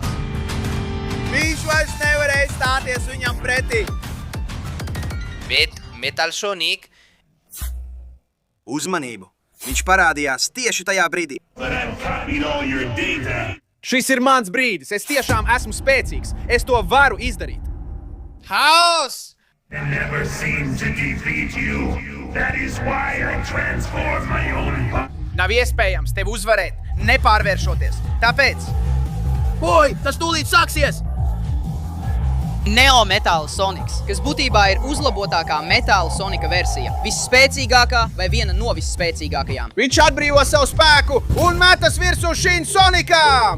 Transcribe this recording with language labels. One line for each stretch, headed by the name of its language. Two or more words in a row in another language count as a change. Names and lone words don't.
Latvian: Viņš vairs nevarēja stāties viņam pretī. Bet Metal Sonic... Uzmanību! Viņš parādījās tieši tajā brīdī. Šis ir mans brīdis. Es tiešām esmu spēcīgs. Es to varu izdarīt. Haos!
English: Never seem to defeat you. That is why I transform my own body.
Latvian: Nav iespējams tevi uzvarēt, nepārvēršoties. Tāpēc... Oi, tas tūlīt sāksies! Neo Metāla Soniks, kas būtībā ir uzlabotākā Metāla Sonika versija. Visspēcīgākā vai viena no visspēcīgākajām. Viņš atbrīvo savu spēku un metas virsū Šinu Sonikām!